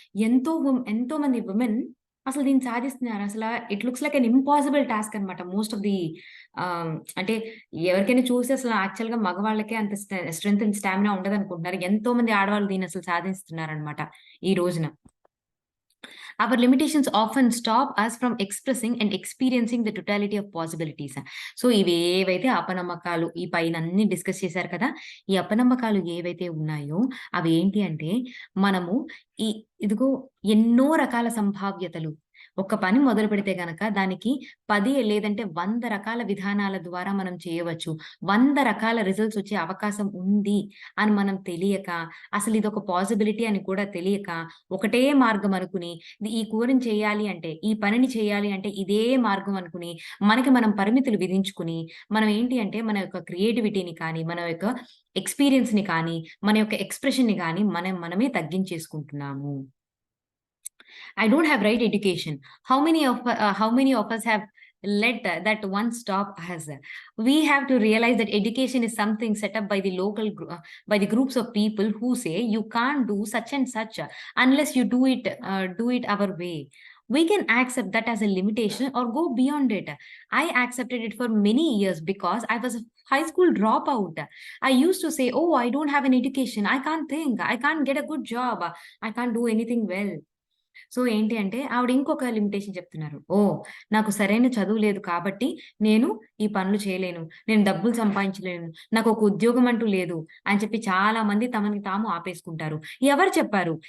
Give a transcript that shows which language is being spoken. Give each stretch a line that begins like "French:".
Telugu: ఎంతో మంది విమెన్ అసలు దీన్ని సాధిస్తున్నారు.
English: it looks like an impossible task
Telugu: అనమాట.
English: most of the
Telugu: ఆహ్, అంటే ఎవరికైనా చూసి అసలు యాక్చువల్‌గా మగవాళ్ళకే అంత స్ట్రెంత్ అండ్ స్టామినా ఉండదనుకుంటున్నారు. ఎంతో మంది ఆడవాళ్ళు దీన్ని అసలు సాధిస్తున్నారనమాట ఈ రోజున.
English: Our limitations often stop us from expressing and experiencing the totality of possibilities.
Telugu: So, ఇవేవైతే అపనమ్మకాలు ఈ పైనన్నీ డిస్కస్ చేశారు కదా! ఈ అపనమ్మకాలు ఏవైతే ఉన్నాయో అవేంటి అంటే, మనము ఈ ఇదిగో ఎన్నో రకాల సంభావ్యతలు. ఒక పని మొదలుపెడితే గనక దానికి 10 లేదంటే 100 రకాల విధానాల ద్వారా మనం చేయవచ్చు. 100 రకాల రిజల్ట్స్ వచ్చే అవకాశం ఉంది అని మనం తెలియక, అసలిదొక పాసిబిలిటీ అని కూడా తెలియక, ఒకటే మార్గం అనుకుని ఈ కూరని చేయాలి అంటే, ఈ పనిని చేయాలి అంటే ఇదే మార్గం అనుకుని, మనకి మనం పరిమితులు విధించుకుని, మనం ఏంటి అంటే మన యొక్క క్రియేటివిటీని కానీ, మన యొక్క ఎక్స్‌పీరియన్స్‌ని కానీ, మన యొక్క ఎక్స్‌ప్రెషన్‌ని గాని మనమే తగ్గించేసుకుంటున్నాము.
English: I don't have right education. How many of us have let that one stop us? We have to realize that education is something set up by the by the groups of people who say you can't do such and such unless you do it our way. We can accept that as a limitation or go beyond it. I accepted it for many years because I was a high school dropout. I used to say, "Oh, I don't have an education. I can't think. I can't get a good job. I can't do anything well."
Telugu: So, ఏంటి అంటే ఆవిడ ఇంకొక limitation చెప్తున్నారు. ఓహ్! నాకు సరైన చదువు లేదు కాబట్టి నేను ఈ పనులు చేయలేను. నేను డబ్బులు సంపాదించలేను. నాకొక ఉద్యోగం అంటూ లేదు అని చెప్పి చాలా మంది తమని తాము ఆపేసుకుంటారు. ఎవరు చెప్పారు?